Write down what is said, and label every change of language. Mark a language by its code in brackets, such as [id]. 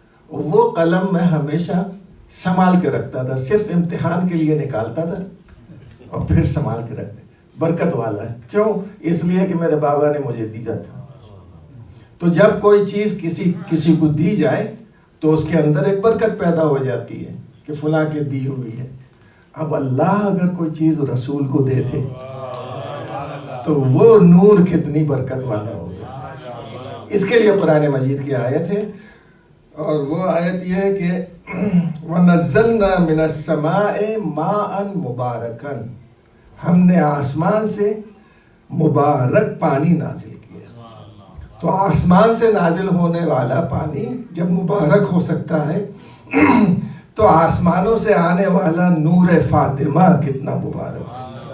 [ur] وہ قلم میں ہمیشہ سنبھال کے رکھتا تھا, صرف امتحان کے لیے نکالتا تھا اور پھر سنبھال کے رکھتے. برکت والا ہے. کیوں؟ اس لیے کہ میرے بابا نے مجھے دیا تھا. تو جب کوئی چیز کسی کو دی جائے تو اس کے اندر ایک برکت پیدا ہو جاتی ہے کہ فلاں کے دی ہوئی ہے. اب اللہ اگر کوئی چیز رسول کو دے دے تو وہ نور کتنی برکت والا ہوگا. اس کے لیے قرآن مجید کی آیت ہے, اور وہ آیت یہ ہے کہ [ar] وَنَزَّلْنَا مِنَ السَّمَاءِ مَاءً مُبَارَكًا, [ur] ہم نے آسمان سے مبارک پانی نازل کیا. تو آسمان سے نازل ہونے والا پانی جب مبارک ہو سکتا ہے تو آسمانوں سے آنے والا نور فاطمہ کتنا مبارک ہے.